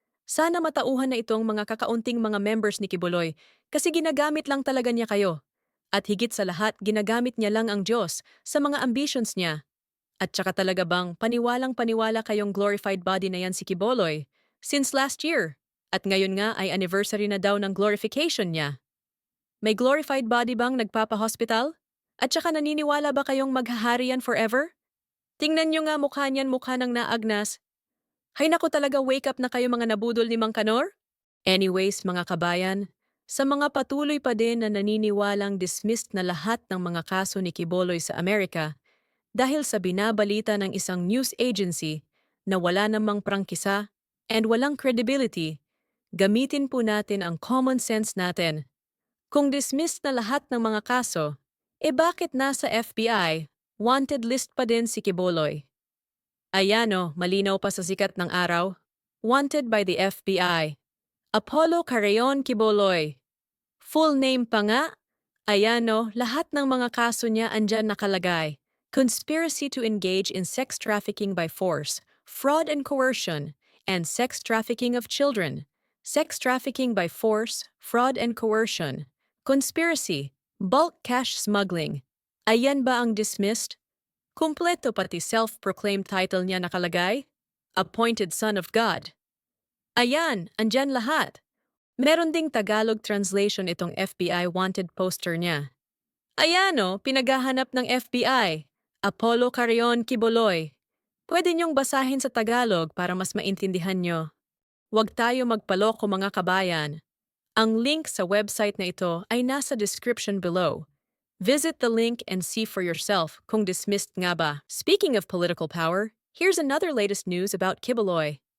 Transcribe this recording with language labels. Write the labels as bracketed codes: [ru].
[tl] Sana matauhan na ito ang mga kakaunting mga members ni Kibuloy kasi ginagamit lang talaga niya kayo. At higit sa lahat, ginagamit niya lang ang Diyos sa mga ambitions niya. At tsaka talaga bang paniwalang paniwala kayong glorified body na yan si Kibuloy since last year? At ngayon nga ay anniversary na daw ng glorification niya. May glorified body bang nagpapa-hospital? At tsaka naniniwala ba kayong maghahari yan forever? Tingnan nyo nga mukha niyan, mukha ng naagnas. Hay naku talaga, [en] wake up [tl] na kayo mga nabudol ni Mang Kanor? Anyways mga kabayan, sa mga patuloy pa din na naniniwalang dismissed na lahat ng mga kaso ni Kibuloy sa Amerika dahil sa binabalita ng isang news agency na wala namang prangkisa and walang credibility, gamitin po natin ang common sense natin. Kung dismissed na lahat ng mga kaso, bakit nasa FBI wanted list pa din si Kibuloy? Ayan o, malinaw pa sa sikat ng araw. [en] Wanted by the FBI. [tl] Apollo Carreon Kibuloy. Full name pa nga? Ayan o, lahat ng mga kaso niya andyan nakalagay. [en] Conspiracy to engage in sex trafficking by force, fraud and coercion, and sex trafficking of children. Sex trafficking by force, fraud and coercion. Conspiracy, bulk cash smuggling. [tl] Ayan ba ang [en] dismissed? [tl] Kumpleto pati self-proclaimed title niya nakalagay? Appointed Son of God. Ayan, andyan lahat. Meron ding Tagalog translation itong FBI wanted poster niya. Ayan o, pinaghahanap ng FBI. Apollo Carreon Kibuloy. Pwede niyong basahin sa Tagalog para mas maintindihan nyo. Huwag tayo magpaloko mga kabayan. Ang link sa website na ito ay nasa description below. [en] Visit the link and see for yourself [tl] kung dismissed nga ba. [en] Speaking of political power, here's another latest news about Kibuloy.